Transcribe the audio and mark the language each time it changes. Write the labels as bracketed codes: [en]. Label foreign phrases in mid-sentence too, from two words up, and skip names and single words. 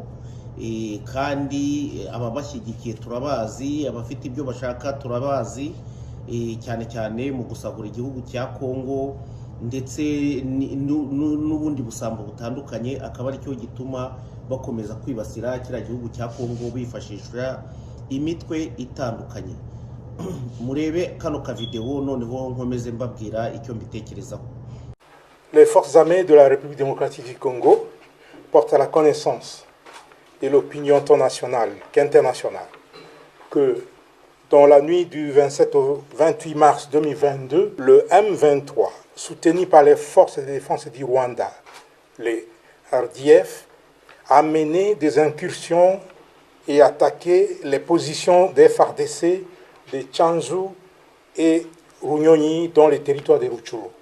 [rw] Kandi ababashyigikiye turabazi, abafite ibyo bashaka turabazi, cyane cyane mu gusagura igihugu cya Kongo ndetse n'ubundi busambo butandukanye. Akaba ari cyo gituma bakomeza kwibasira kiriya gihugu cya Kongo bifashisha imitwe itandukanye. Murebe kano ka video noneho nkomeze mbabwira icyo mbitekerezaho. [fr] Les forces armées de la République démocratique du Congo portent à la connaissance de l'opinion tant nationale qu'internationale que Dans la nuit du 27 au 28 mars 2022, le M23, soutenu par les forces de défense du Rwanda, les RDF, a mené des incursions et attaqué les positions des FARDC de Tchanzu et Runyonyi dans les territoires de Rutshuru.